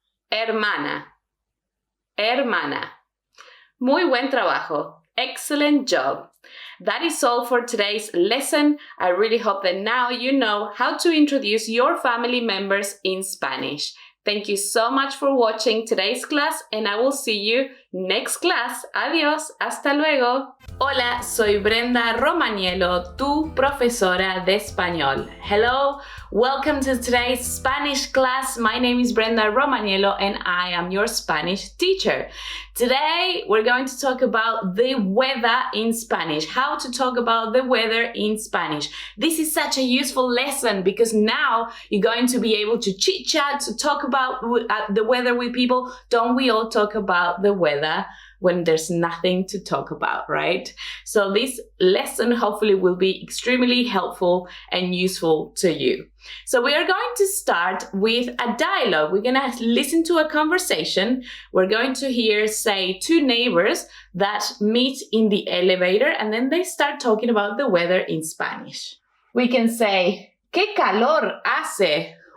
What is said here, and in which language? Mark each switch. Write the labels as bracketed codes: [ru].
[es] Hermana, hermana. Muy buen trabajo. [en] Excellent job. That is all for today's lesson. I really hope that now you know how to introduce your family members in Spanish. Thank you so much for watching today's class and I will see you next class. [es] Adiós, hasta luego. Hola, soy Brenda Romaniello, tu profesora de español. [en] Hello, welcome to today's Spanish class. My name is Brenda Romaniello and I am your Spanish teacher. Today, we're going to talk about the weather in Spanish, how to talk about the weather in Spanish. This is such a useful lesson because now you're going to be able to chit-chat, to talk about the weather with people. Don't we all talk about the weather when there's nothing to talk about, right? So this lesson hopefully will be extremely helpful and useful to you. So we are going to start with a dialogue. We're going to listen to a conversation. We're going to hear, say, two neighbors that meet in the elevator and then they start talking about the weather in Spanish. We can say, [es] ¿Qué calor hace?